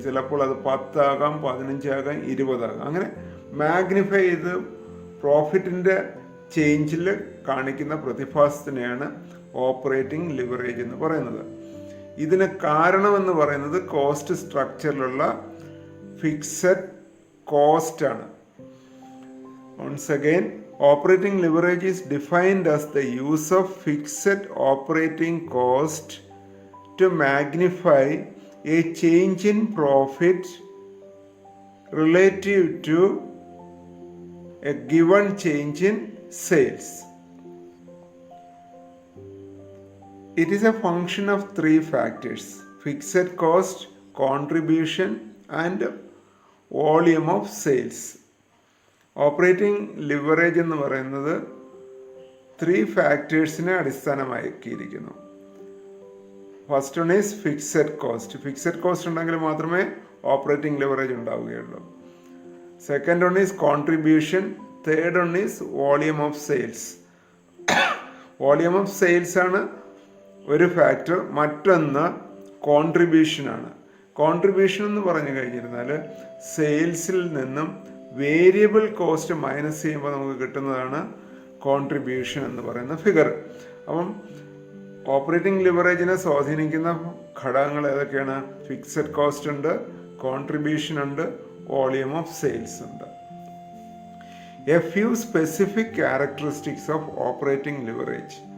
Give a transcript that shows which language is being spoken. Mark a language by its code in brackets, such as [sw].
[ml] ചിലപ്പോൾ അത് 10 ആകാം, 15 ആകാം, 20 ആകാം. അങ്ങനെ മാഗ്നിഫൈ ചെയ്ത് പ്രോഫിറ്റിൻ്റെ ചേഞ്ചിൽ കാണിക്കുന്ന പ്രതിഭാസത്തിനെയാണ് ഓപ്പറേറ്റിംഗ് ലിവറേജ് എന്ന് പറയുന്നത്. ഇതിന് കാരണമെന്ന് പറയുന്നത് കോസ്റ്റ് സ്ട്രക്ചറിലുള്ള ഫിക്സഡ് കോസ്റ്റ് ആണ്. [en] Once again, operating leverage is defined as the use of fixed operating cost to magnify a change in profit relative to a given change in sales. It is a function of 3 factors: fixed cost, contribution, and volume of sales. [ml] Operating leverage എന്ന് പറയുന്നത് 3 ഫാക്ടേഴ്സിനെ അടിസ്ഥാനമാക്കിയിരിക്കുന്നു. [en] First one is fixed cost. [ml] Fixed cost ഉണ്ടെങ്കിൽ മാത്രമേ operating leverage ഉണ്ടാവുകയുള്ളൂ. [en] Second one is contribution. Third one is volume of sales. Volume of sales [ml] ആണ് ഒരു factor. മറ്റൊന്ന് കോൺട്രിബ്യൂഷനാണ്. Contribution എന്ന് പറഞ്ഞു കഴിഞ്ഞിരുന്നാൽ സെയിൽസിൽ നിന്നും വേരിയബിൾ കോസ്റ്റ് മൈനസ് ചെയ്യുമ്പോൾ നമുക്ക് കിട്ടുന്നതാണ് കോൺട്രിബ്യൂഷൻ എന്ന് പറയുന്ന ഫിഗർ. അപ്പം ഓപ്പറേറ്റിംഗ് ലിവറേജിനെ സ്വാധീനിക്കുന്ന ഘടകങ്ങൾ ഏതൊക്കെയാണ്? ഫിക്സഡ് കോസ്റ്റ് ഉണ്ട്, കോൺട്രിബ്യൂഷൻ ഉണ്ട്, വോളിയം ഓഫ് സെയിൽസ് ഉണ്ട്. [en] A few specific characteristics of operating leverage.